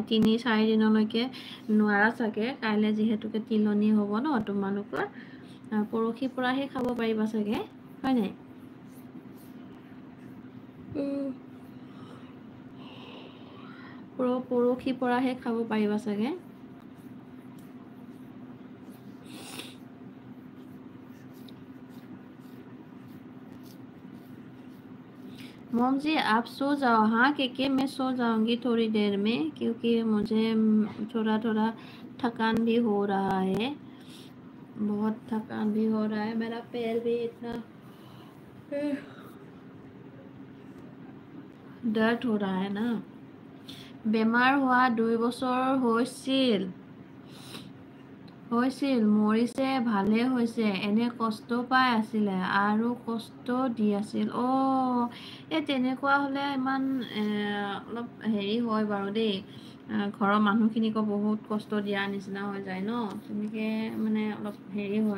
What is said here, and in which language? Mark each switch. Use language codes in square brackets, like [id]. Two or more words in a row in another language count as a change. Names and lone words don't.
[as] 3-4 দিনলৈকে নোৱাৰা চাগে, কাইলৈ যিহেতুকে তিলনি হ'ব ন তোমালোকৰ, পৰহিৰ পৰাহে খাব পাৰিবা চাগে, হয় নাই? পৰহিৰ পৰাহে খাব পাৰিবা চাগে। [hi] मोम जी आप सो जाओ, हाँ के मैं सो जाऊंगी थोड़ी देर में, क्योंकि मुझे थोड़ा थोड़ा थकान भी हो रहा है, बहुत थकान भी हो रहा है, मेरा पैर भी इतना दर्द हो रहा है ना। [as] বেমাৰ হোৱা 2 বছৰ হৈছিল, মৰিছে, ভালে হৈছে, এনে কষ্ট পাই আছিলে আৰু কষ্ট দি আছিল। এই তেনেকুৱা হ'লে ইমান অলপ হেৰি হয় বাৰু দেই, ঘৰৰ মানুহখিনিকো বহুত কষ্ট দিয়া নিচিনা হৈ যায় ন, তেনেকৈ মানে অলপ হেৰি হয়।